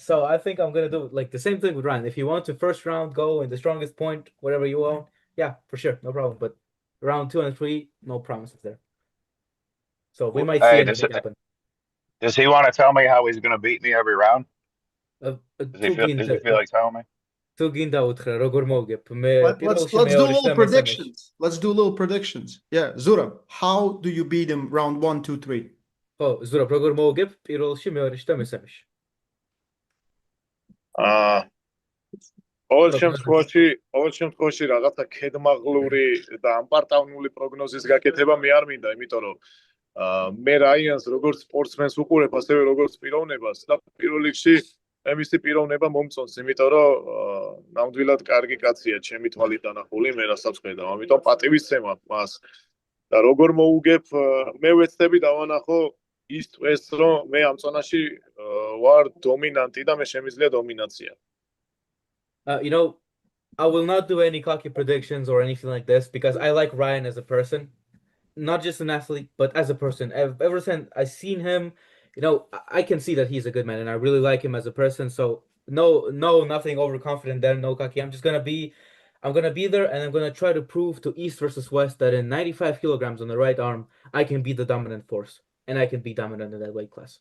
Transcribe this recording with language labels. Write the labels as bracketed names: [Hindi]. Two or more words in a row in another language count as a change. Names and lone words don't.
[English] So I think I'm gonna do like the same thing with Ryan. If you want to first round go in the strongest point, whatever you want, yeah, for sure, no problem. But round 2 and 3, no promises there. So we might see Hey, anything happen. does he want to tell me how he's going to beat me every round? Does he feel like telling me? [Georgian] თუ გინდა უთხრა როგორ მოვგებ მე [English] Let's do a little predictions. Let's do a little predictions. Yeah, Zurab, how do you beat him round 1, 2, 3? [Georgian] ხო, ზურაბ, როგორ მოვგებ პირველში, მეორეში და მესამეში? ყოველ შემთხვევაში რაღაცა ქედმაღლური და ამპარტავნული პროგნოზის გაკეთება მე არ მინდა, იმიტომ რომ მე რაიანს როგორც სპორტსმენს უყურებ, ასევე როგორც პიროვნებას და პირველ რიგში მე მისი პიროვნება მომწონს, იმიტომ რომ ნამდვილად კარგი კაცია, ჩემი თვალით დანახული, მე რასაც ხედავ, ამიტომ პატივისცემა მას. და როგორ მოუგებ, მე ვეცდები დავანახო ის წეს, რომ მე ამ წონაში ვარ დომინანტი და მე შემიძლია დომინაცია. [English] I will not do any cocky predictions or anything like this because I like Ryan as a person, not just an athlete, but as a person. Ever since I've seen him, I can see that he's a good man, and I really like him as a person. So nothing overconfident there, no cocky. I'm gonna be there, and I'm gonna try to prove to East versus West that in 95 kilograms on the right arm, I can be the dominant force, and I can be dominant in that weight class.